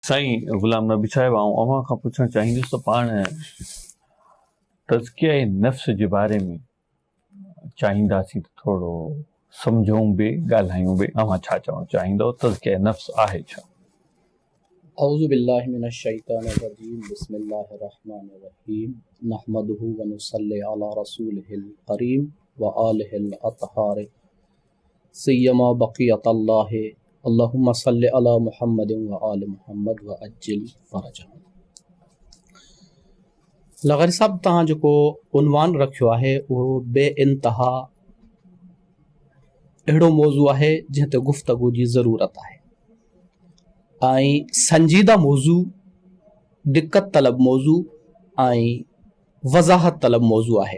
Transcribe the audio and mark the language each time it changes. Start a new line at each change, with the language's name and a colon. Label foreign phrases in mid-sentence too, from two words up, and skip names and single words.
Sindhi: साईं गुलाम नबी साहिब अवां खां पुछणु चाहींदुसि त पाण तज़किया नफ़्स जे बारे में चाहींदासीं त थोरो सम्झूं बि ॻाल्हायूं बि। अवां छा चवणु चाहींदव, तज़किया नफ़्स आहे छा?
Arabic: أعوذ بالله من الشيطان الرجيم بسم الله الرحمن الرحيم نحمده ونصلي على رسوله الكريم وآله الأطهار سيما بقية الله اللهم صل على محمد وآل محمد وعجل فرجه.
Sindhi: लग़ारी साहब तव्हां जेको उनवान रखियो आहे उहो बेइंतहा अहिड़ो मौज़ू आहे जंहिं ते गुफ़्तगू जी ज़रूरत आहे ऐं संजीदा मौज़ू, दिक्कत तलब मौज़ू ऐं वज़ाहत तलब मौज़ू आहे।